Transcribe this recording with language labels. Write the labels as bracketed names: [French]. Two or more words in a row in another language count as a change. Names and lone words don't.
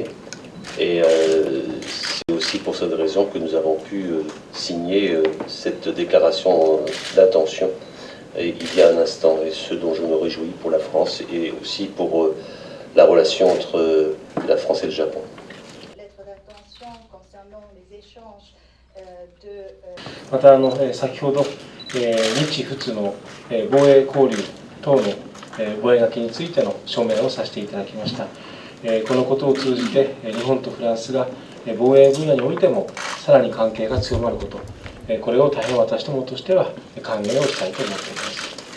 [French] Et c'est aussi pour cette raison que nous avons pu signer cette déclaration d'intention il y a un instant, et ce dont je me réjouis pour la France et aussi pour la relation entre la France et le Japon. [Japanese] また先ほど日仏の防衛交流等の覚書についての署名をさせていただきました。このことを通じて日本とフランスが防衛分野においてもさらに関係が強まること、これを大変私どもとしては歓迎をしたいと思っています。